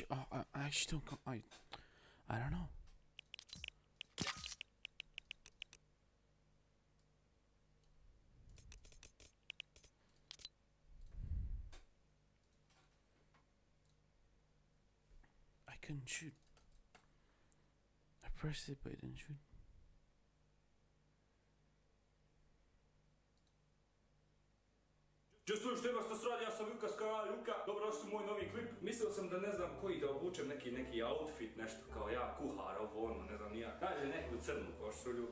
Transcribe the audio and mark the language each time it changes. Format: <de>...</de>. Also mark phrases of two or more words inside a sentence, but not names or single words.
<en>I actually don't. I don't know. I couldn't shoot. I pressed it, but it didn't shoot.</en> <hr>Čujem što ima što se radi, ja sam Luka s kanala Luka, dobrodošli u moj novi klip. Mislio sam da ne znam koji da obučem neki outfit, nešto kao ja, kuhar, ovo ono, ne znam nija. Nađe neku crnu košulju.</hr>